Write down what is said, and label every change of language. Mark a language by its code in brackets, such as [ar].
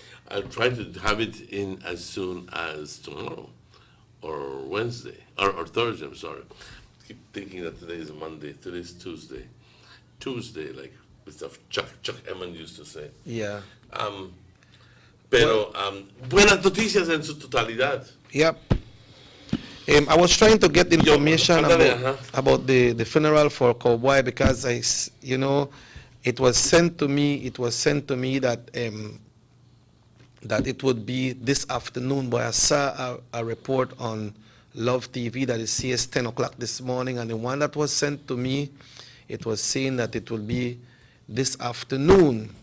[en] I'll try to have it in as soon as tomorrow or Wednesday or Thursday. I'm sorry. I keep thinking that today is Monday. Today is Tuesday. Tuesday, like stuff Chuck Emmons used to say. Yeah. [es] Pero buenas noticias en su totalidad. [en] Yep. I was trying to get information [es] Ándale, [en] about the funeral for Cowboy because it was sent to me that that it would be this afternoon, but I saw a report on Love TV that it says 10 o'clock this morning, and the one that was sent to me, it was saying that it will be this afternoon.